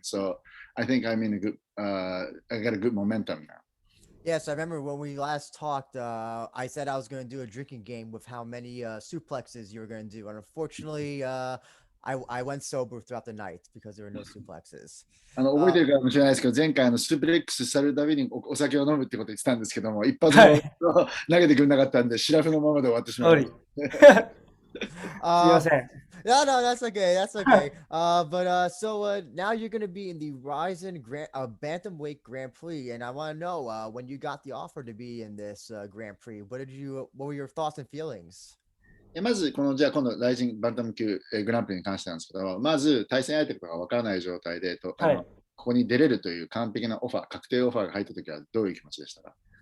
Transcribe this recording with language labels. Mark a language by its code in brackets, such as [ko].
[en] So I think I'm in a good. I got a good momentum now. Yes, I remember when we last talked. I said I was going to do a drinking game with how many suplexes you were going to do, and unfortunately, I went sober throughout the night because there were no suplexes. [ja] 覚えてるかもしれないですけど、前回スープレックスされるたびにお酒を飲むってこと言ってたんですけども、一発もはい。投げてくれなかったんで、シラフのままで終わってしまいましすいま Uh, せん。 [en] no, that's okay. That's okay. Now you're gonna be in the Ryzen Bantamweight Grand Prix, and I want to know when you got the offer to be in this Grand Prix. What were your thoughts and feelings? [ja] た。まず、じゃあ今度、ライジンバンタム級グランプリに関してなんですけど、まず対戦相手とかが分からない状態ではい。ここに出れるという完璧なオファー、確定オファーが入ったときはどういう気持ちでしたか？